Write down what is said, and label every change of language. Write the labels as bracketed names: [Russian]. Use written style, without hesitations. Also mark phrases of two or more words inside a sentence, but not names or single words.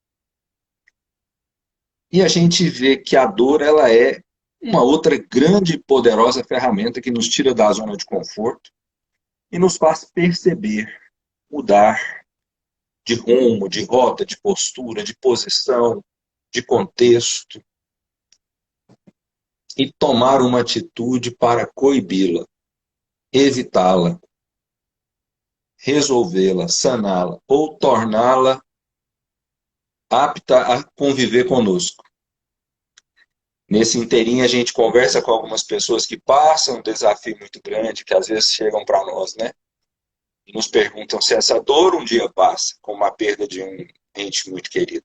[Portuguese] E a gente vê que a dor ela é uma outra grande e poderosa ferramenta que nos tira da zona de conforto e nos faz perceber, mudar de rumo, de rota, de postura, de posição, de contexto e tomar uma atitude para coibi-la, evitá-la, resolvê-la, saná-la ou torná-la apta a conviver conosco. Nesse inteirinho a gente conversa com algumas pessoas que passam um desafio muito grande, que às vezes chegam para nós, né? E nos perguntam se essa dor um dia passa, como a perda de um ente muito querido.